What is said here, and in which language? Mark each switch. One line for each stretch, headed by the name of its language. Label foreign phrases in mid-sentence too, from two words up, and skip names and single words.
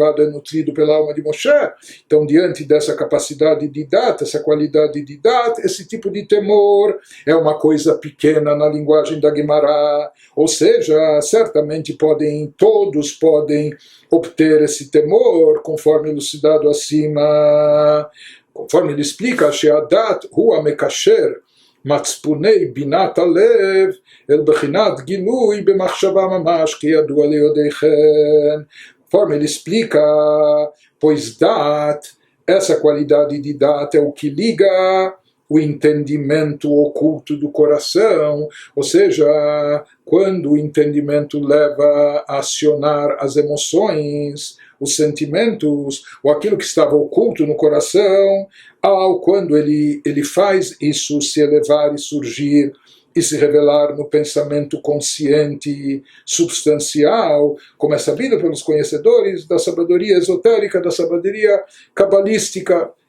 Portuguese: é nutrido pela alma de Moshe, então, diante dessa capacidade de dat, essa qualidade de dat, esse tipo de temor é uma coisa pequena na linguagem da Guimará, ou seja, certamente todos podem obter esse temor, conforme elucidado acima, conforme ele explica,
Hebrew: שהדעת הוא המקשר, מצפוני בינת הלב אל בחינת גילוי במחשבה ממש כידוע ליודעכם.
Portuguese: Conforme ele explica, pois dat, essa qualidade de dat é o que liga o entendimento oculto do coração, ou seja, quando o entendimento leva a acionar as emoções, os sentimentos, ou aquilo que estava oculto no coração, quando ele faz isso se elevar e surgir e se revelar no pensamento consciente substancial, como é sabido pelos conhecedores da sabedoria esotérica, da sabedoria cabalística.